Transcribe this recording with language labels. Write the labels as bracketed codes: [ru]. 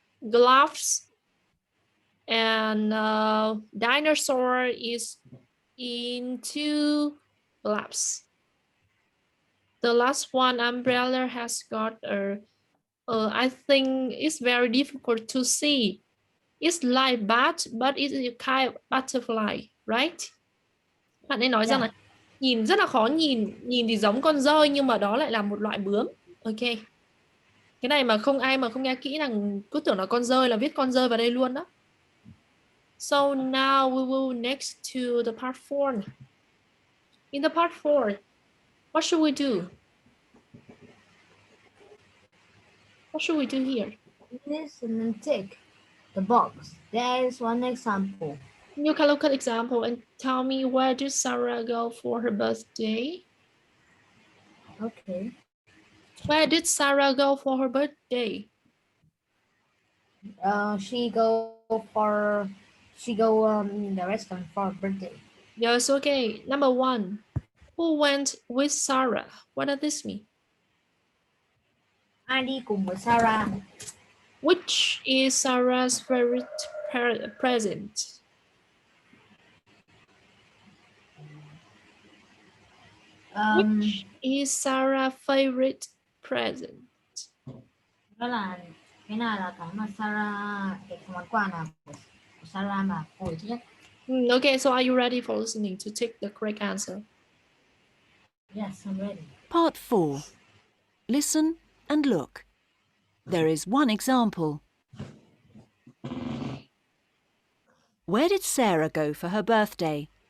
[en] Gloves and dinosaur is in 2 gloves. The last one, umbrella, has got I think it's very difficult to see. It's like bat, but it's a kind of butterfly, right? [vi] Bạn ấy nói rằng là nhìn rất là khó nhìn thì giống con dơi nhưng mà đó lại là một loại bướm. Ok. Cái này mà không ai mà không nghe kỹ là cứ tưởng là con dơi, là viết con dơi vào đây luôn đó. [en] So now we will next to the part 4. In the part 4, what should we do? What should we do here? Listen and tick the box. There is one example. You can look at example and tell me, where did Sarah go for her birthday? Okay. Where did Sarah go for her birthday? She go in the restaurant for her birthday. Yes, okay. Number 1. Who went with Sarah? What does this mean? [vi] Ai đi cùng với Sarah? [en] Which is Sarah's favorite present? Which is Sarah's favorite present? [vi] Đó là cái nào là cái mà Sarah, cái món quà nào của Sarah mà cô ấy thích nhất? [en] Okay, so are you ready for listening to take the correct answer? Yes, I'm ready. Part 4. Listen and look. There is one example. Where did Sarah go for her birthday?